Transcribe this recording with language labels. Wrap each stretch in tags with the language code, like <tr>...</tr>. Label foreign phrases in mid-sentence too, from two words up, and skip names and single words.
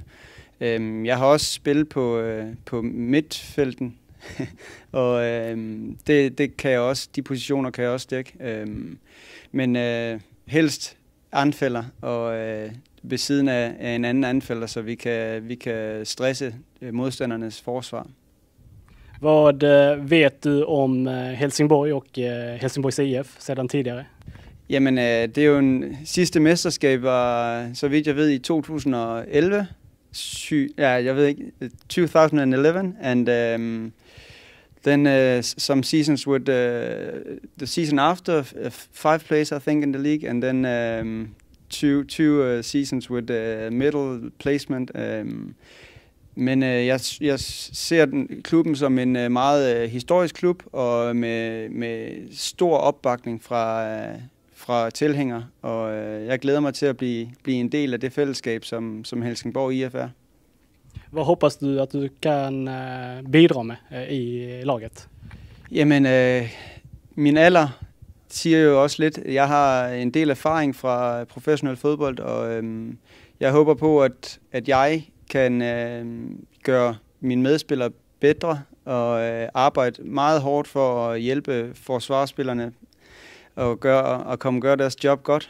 <da>Jeg har også spillet på midtfelten, og det kan jeg også, de positioner kan jeg også dække, men helst anfælder og ved siden af en anden anfælder, så vi kan stresse modstandernes forsvar.</da> <sv>Vad vet du om Helsingborg och Helsingborgs IF sedan tidigare?</sv> <da>Jamen, det er jo en sidste mesterskab, var, så vidt jeg ved, i 2011. Jeg ved ikke, 2011,</da> <en>and then some seasons with the season after, 5 plays I think in the league, and then two seasons with middle placement.</en> <da>Men jeg ser klubben som en meget historisk klub, og med stor opbakning fra tilhængere, og jeg glæder mig til at blive en del af det fællesskab, som Helsingborg IF er.</da> <sv>Vad hoppas du att du kan bidra med i laget?</sv> <da>Jamen, min alder siger jo også lidt. Jeg har en del erfaring fra professionel fodbold, og jeg håber på, at jeg kan gøre mine medspillere bedre og arbejde meget hårdt for at hjælpe forsvarsspillerne og gøre deres job godt.</da>